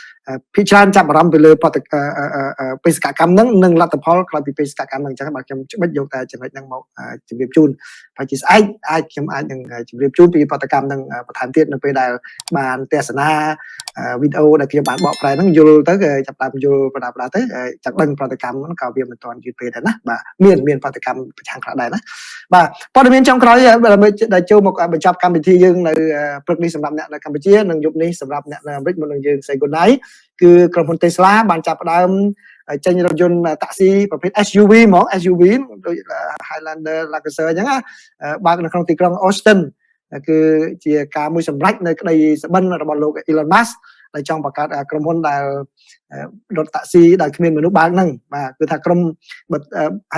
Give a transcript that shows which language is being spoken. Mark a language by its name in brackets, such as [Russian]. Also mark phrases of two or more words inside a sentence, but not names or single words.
[Khmer] ភិជាច្រើនចាប់អារម្មណ៍ទៅលើបេសកកម្មហ្នឹងនិងលទ្ធផលក្រោយពីបេសកកម្មហ្នឹងអញ្ចឹងបាទខ្ញុំច្បិចយកតែចំណុចហ្នឹងមកជម្រាបជូនហើយជាស្អែកខ្ញុំអាចនឹងជម្រាបជូនពីបដកម្មហ្នឹងបន្ថែមទៀតនៅពេលដែលបានទស្សនាវីដេអូដែលខ្ញុំបានបកប្រែហ្នឹងយល់ទៅចាប់តាមយល់ប្រដាទៅចាក់ដឹងបដកម្មហ្នឹងក៏វាមិនទាន់យឺតពេកដែរណាបាទមានបដកម្មប្រឆាំងខ្លះដែរណាបាទព័ត៌មានចុងក្រោយដែលចូលមកបញ្ចប់កម្មវិធីយើងនៅព្រឹកនេះ សម្រាប់អ្នកនៅកម្ពុជានិងយប់នេះសម្រាប់អ្នកនៅអាមេរិកមុននឹងយើង [English] say good night [Khmer] គឺក្រុមហ៊ុន Tesla បានចាប់ផ្ដើមចេញរថយន្តតាក់ស៊ីប្រភេទ SUV ហ្មង SUV ដូច Highlander Lancer អញ្ចឹងបើកនៅក្នុងទីក្រុង Austin គឺជាការមួយសម្រេចនៅក្តីសបិនរបស់លោក Elon Musk ដែលចង់បង្កើតក្រុមហ៊ុនដែលរថតាក់ស៊ីដែលគ្មានមនុស្សបើកហ្នឹងបាទគឺថាក្រុមហើយ